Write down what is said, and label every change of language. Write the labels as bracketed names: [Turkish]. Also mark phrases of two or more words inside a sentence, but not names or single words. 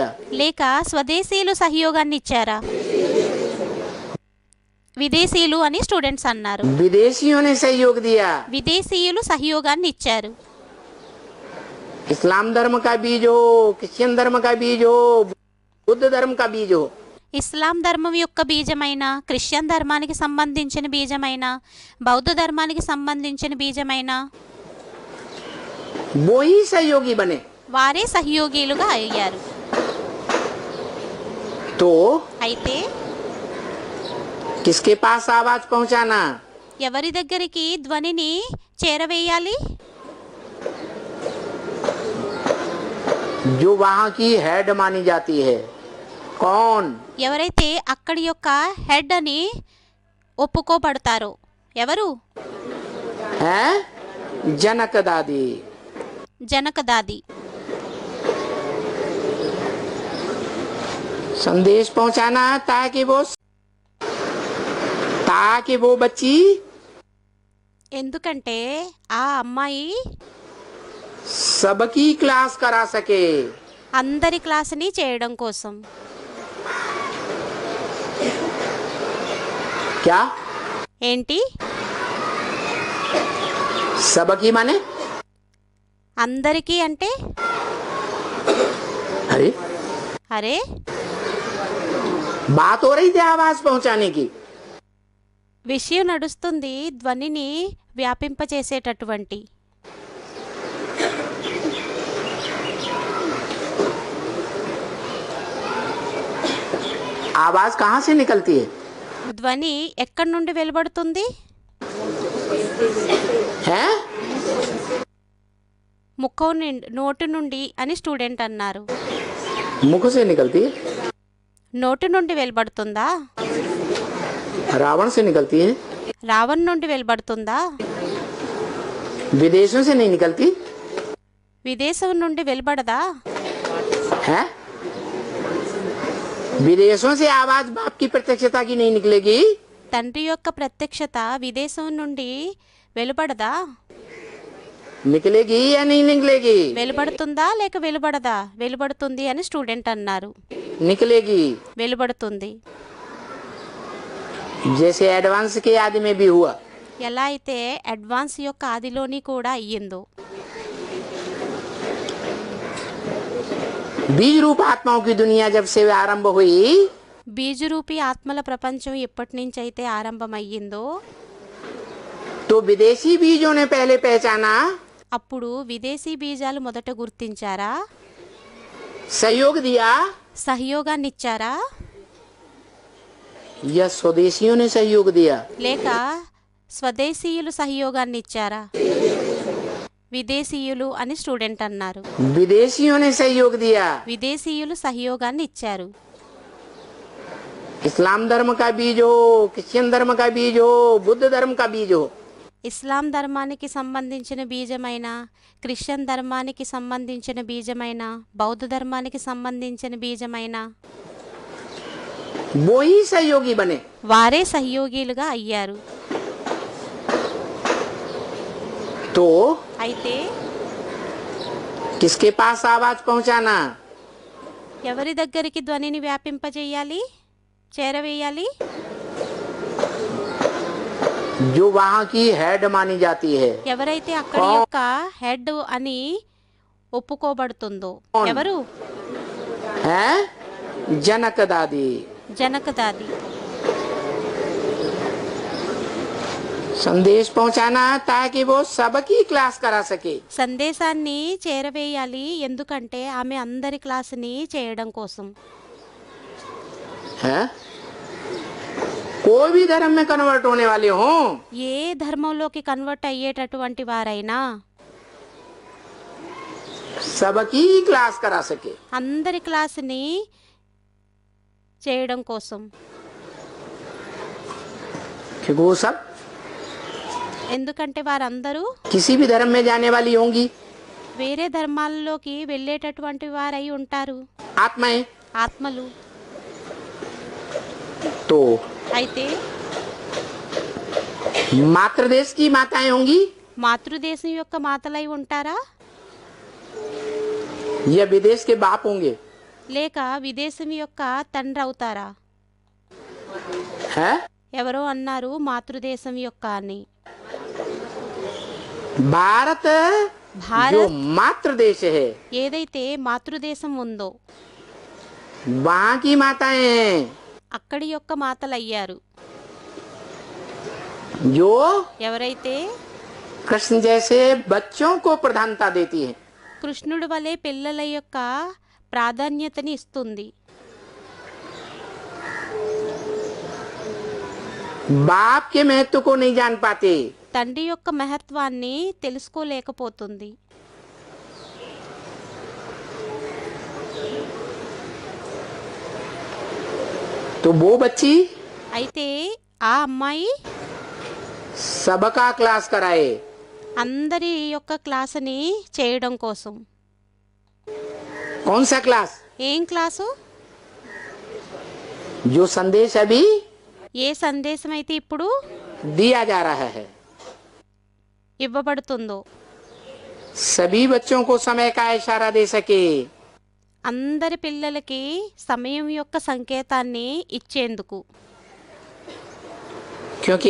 [Telugu] లేక స్వదేశీయులు సహయోగాన్ని ఇచ్చారా? విదేశీయులు అని స్టూడెంట్స్ అన్నారు. [Hindi] विदेशियों ने सहयोग दिया। [Telugu] విదేశీయులు సహయోగాన్ని ఇచ్చారు. [Hindi] इस्लाम धर्म का बीज हो, क्रिश्चियन धर्म का बीज हो, बुद्ध धर्म का बीज हो, [Telugu] ఇస్లాం ధర్మం యొక్క బీజమైన, క్రిస్టియన్ ధర్మానికి సంబంధించిన బీజమైన, బౌద్ధ ధర్మానికి సంబంధించిన బీజమైన [Hindi] वो ही सहयोगी बने। [Telugu] వారే సహయోగిలుగా అయ్యారు. [Hindi] तो [Telugu] అయితే [Hindi] किसके पास आवाज पहुंचाना? ఎవరి దగ్గరికి ధ్వనిని చేరవేయాలి? जो वहाँ की हेड मानी जाती है। कौन? [Telugu] ఎవరైతే అక్కడి యొక్క హెడ్ అని ఒప్పుకోబడతారో. ఎవరు? [Hindi] है जनक दादी। [Telugu] జనకదాది. [Hindi] संदेश पहुंचाना ताकि वो बच्ची [Telugu] ఎందుకంటే ఆ అమ్మాయి [Hindi] सबकी क्लास करा सके। [Telugu] అందరి క్లాసుని చేయడం కోసం. [Hindi] क्या? [Telugu] ఏంటి? [Hindi] सबकी माने? [Telugu] అందరికీ అంటే? [Hindi] अरे [Telugu] అరే, [Hindi] बात हो रही थी आवाज पहुंचाने की। [Telugu] విషయం నడుస్తుంది ధ్వనిని వ్యాపింపచేసేటటువంటి. [Hindi] आवाज कहाँ से निकलती है? [Telugu] ధ్వని ఎక్కడి నుండి వెలువడుతుంది? [Hindi] है [Telugu] ముఖం నుండి, నోటి నుండి అని స్టూడెంట్ అన్నారు. [Hindi] मुख से निकलती है, [Telugu] నోటి నుండి వెలువడుతుందా? [Hindi] रावण से निकलती है, [Telugu] రావణ్ నుండి వెలువడుతుందా? [Hindi] विदेशों से नहीं निकलती [Telugu] విదేశం నుండి వెలువడదా? [Hindi] है। विदेशों से आवाज बाप की प्रत्यक्षता की नहीं निकलेगी, [Telugu] తండ్రి యొక్క ప్రత్యక్షత విదేశం నుండి వెలువడదా? [Hindi] निकलेगी या नहीं निकलेगी? [Telugu] వెలువడుతుందా లేక వెలువడదా? వెలువడుతుంది అని స్టూడెంట్ అన్నారు. [Hindi] निकलेगी। [Telugu] వెలువడుతుంది. [Hindi] जैसे एडवांस के आदि में भी हुआ, [Telugu] ఎలా అయితే అడ్వాన్స్ యొక్క ఆదిలోని కూడా అయ్యిందో, [Hindi] बीज रूप आत्माओं की दुनिया जब से आरंभ हुई, [Telugu] బీజరూపి ఆత్మల ప్రపంచం ఎప్పటి నుంచి అయితే ఆరంభమయ్యిందో, [Hindi] तो विदेशी बीजों ने पहले पहचाना, [Telugu] అప్పుడు విదేశీ బీజాలు మొదట గుర్తించారా? [Hindi] सहयोग दिया, [Telugu] సహయోగాన్ని ఇచ్చారా? [Hindi] या स्वदेशियों ने सहयोग दिया? [Telugu] లేక స్వదేశీయులు సహయోగాన్ని ఇచ్చారా? విదేశీయులు అని స్టూడెంట్ అన్నారు. [Hindi] विदेशियों ने सहयोग दिया। [Telugu] విదేశీయులు సహయోగాన్ని ఇచ్చారు. [Hindi] इस्लाम धर्म का बीज हो, क्रिश्चियन धर्म का बीज हो, बुद्ध धर्म का बीज हो, [Telugu] ఇస్లాం ధర్మానికి సంబంధించిన బీజమైన, క్రిస్టియన్ ధర్మానికి సంబంధించిన బీజమైన, బౌద్ధ ధర్మానికి సంబంధించిన బీజమైన [Hindi] वो ही सहयोगी बने। [Telugu] వారే సహయోగిలుగా అయ్యారు. [Hindi] तो [Telugu] అయితే [Hindi] किसके पास आवाज पहुंचाना? [Telugu] ఎవరి దగ్గరికి ధ్వనిని వ్యాపింపజేయాలి, చేరవేయాలి? [Hindi] जो वहाँ की हेड मानी जाती है। [Telugu] ఎవరైతే అక్కడి యొక్క హెడ్ అని ఒప్పుకోబడుతుందో. ఎవరు? [Hindi] है जनक दादी। [Telugu] జనకదాది. [Hindi] संदेश पहुंचाना ताकि वो सबकी क्लास करा सके। [Telugu] సందేశాన్ని చేరవేయాలి, ఎందుకంటే ఆమె అందరి క్లాసుని చేయడం కోసం. [Hindi] है कोई भी धर्म में कन्वर्ट होने वाले हों, [Telugu] ఏ ధర్మంలోకి కన్వర్ట్ అయ్యేటటువంటి వారైనా [Hindi] सबकी क्लास करा सके। [Telugu] అందరి క్లాసుని చేయడం కోసం. [Hindi] क्योंकि वो सब [Telugu] ఎందుకంటే వారందరూ [Hindi] किसी भी धर्म में जाने वाली होंगी, [Telugu] వేరే ధర్మాలలోకి వెళ్ళేటటువంటి వారై ఉంటారు, [Hindi] आत्माएं। [Telugu] ఆత్మలు. [Hindi] तो [Telugu] అయితే [Hindi] मातृदेश की माताएं होंगी [Telugu] మాతృదేశం యొక్క మాతలై ఉంటారా, [Hindi] या विदेश के बाप होंगे? [Telugu] లేక విదేశం యొక్క తండ్రి అవుతారా? [Hindi] है [Telugu] ఎవరో అన్నారు మాతృదేశం యొక్క అని. [Hindi] भारत जो [Telugu] భారత్ [Hindi] मातृ देश है, [Telugu] ఏదైతే మాతృదేశం ఉందో [Hindi] वहाँ की माताएं [Telugu] అక్కడి యొక్క మాతలయ్యారు. [Hindi] जो [Telugu] ఎవరైతే [Hindi] कृष्ण जैसे बच्चों को प्रधानता देती है, [Telugu] కృష్ణుడి వలె పిల్లల యొక్క ప్రాధాన్యతని ఇస్తుంది. [Hindi] बाप के महत्व को नहीं जान पाते, [Telugu] తండ్రి యొక్క మహత్వాన్ని తెలుసుకోలేకపోతుంది. [Hindi] तो वो बच्ची [Telugu] అయితే ఆ అమ్మాయి [Hindi] सबका क्लास कराए। [Telugu] అందరి యొక్క క్లాసుని చేయడం కోసం. [Hindi] कौन सा क्लास? [Telugu] ఏం క్లాసు? [Hindi] जो संदेश अभी [Telugu] ఏ సందేశం అయితే ఇప్పుడు [Hindi] दिया जा रहा है, [Telugu] ఇవ్వబడుతుందో [Hindi] सभी बच्चों को समय का इशारा दे सके। [Telugu] అందరి పిల్లలకి సమయం యొక్క సంకేతాన్ని ఇచ్చేందుకు. [Hindi] क्योंकि